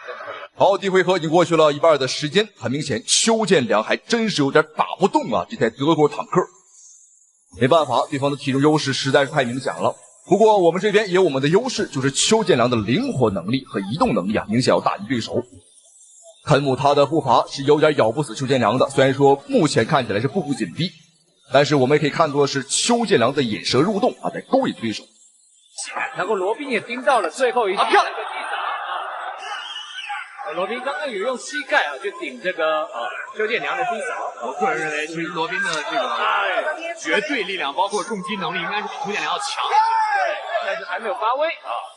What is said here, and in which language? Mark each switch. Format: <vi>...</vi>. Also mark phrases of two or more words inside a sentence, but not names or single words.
<zh>好，第一回合已經過去了一半的時間，很明顯邱建良還真是有點打不動啊，這台德國坦克。沒辦法，對方的體重優勢實在是太明顯了。不過我們這邊也有我們的優勢，就是邱建良的靈活能力和移動能力啊，明顯要大於對手。肯姆他的步伐是有點咬不死邱建良的，雖然說目前看起來是步步緊逼，但是我們也可以看作是邱建良的引蛇入洞啊，在勾引對手。然後羅賓也盯到了最後一下，漂亮！羅賓剛剛有用膝蓋啊去頂這個邱建良的低掃。我個人認為，其實羅賓的這個絕對力量，包括重擊能力，應該是比邱建良要強，但是還沒有發揮啊。</zh>